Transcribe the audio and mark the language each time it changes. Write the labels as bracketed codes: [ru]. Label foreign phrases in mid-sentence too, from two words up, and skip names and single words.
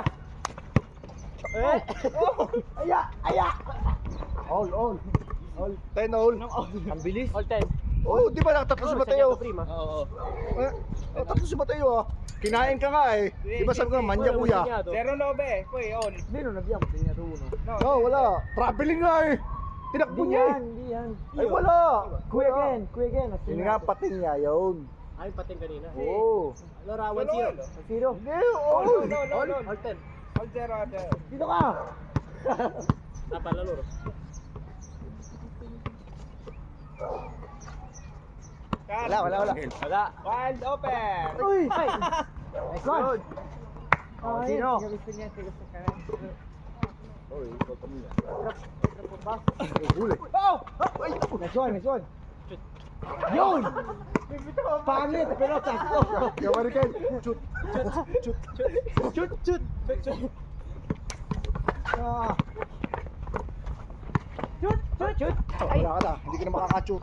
[tl] Eh! Aya! All. 10 all. Ang bilis. All 10. Oh, di ba nakatatlo si Mateo? Oo. Tatlo si Mateo ah. Kinain ka nga eh. Di ba sabi ko manya kuya? 09, [it] poi on. Hindi, non abbiamo segnato uno. [tl] No, wala. Traveling nga eh. Tinakbo niya eh. Hindi yan. Ay wala. Kuya again. Yun nga pating niya yun. Ay, pating kanina. Oo. [it] Allora, 1-0. 1-0. [tl] Hindi, all. All 10. All 0. Dito ka! Napala loro. Wala. [en] Wild open! [tl] Uy! [en] Nice one! [tl] Oh, sino? Oy, ikaw kami na. Huli. [en] Nice one! [tl] Yun! Pangit, pero sakto. Kamari kayo. Shoot. Shoot! Shoot! Shoot! Wala ka na, hindi ka na makaka-shoot.